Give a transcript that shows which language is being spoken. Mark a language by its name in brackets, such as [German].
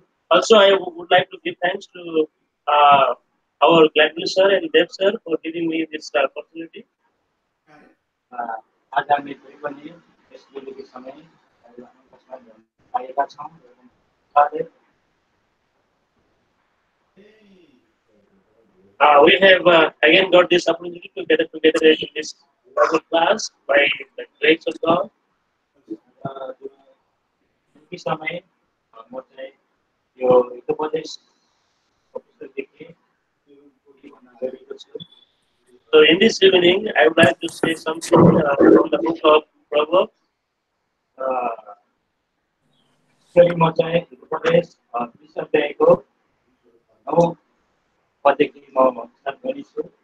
[English] Also, I would like to give thanks to our Gladwin sir and Dev sir for giving me this opportunity. [Nepali] आज हामी दुई पनि यस बेलुकी समय आएका छौँ [English] We have again got this opportunity to get together in this class by the grace of God. [Nepali] दुई समय म चाहिँ यो उपदेश पुस्तकदेखि गरेको छु [English] So in this evening, I would like to say something from the book of Proverbs. [Nepali] म चाहिँ उपदेश अध्यायको 9 पददेखि म स्टार्ट गर्छु